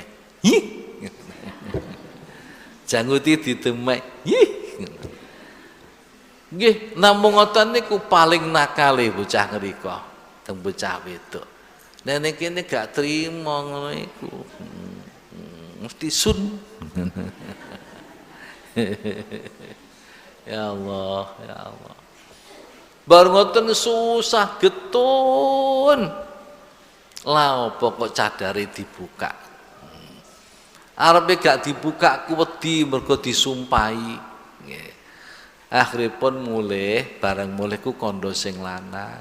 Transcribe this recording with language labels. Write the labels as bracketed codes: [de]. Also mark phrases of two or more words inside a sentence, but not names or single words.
[jv] Hi. Janggute didemek. Hi. Nggih, namung ngoten niku paling nakale bocah ngrika, teng bocah wedok. Nek kene gak trimo ngono iku. Mesti sun. [ar] يا الله، يا الله. [jv] Bar ngoten susah getun. Lah apa kok cadare dibuka. Arepe gak dibuka ku wedi mergo disumpahi. Nggih. Akhiripun mulih bareng mulih ku kandha sing lanang.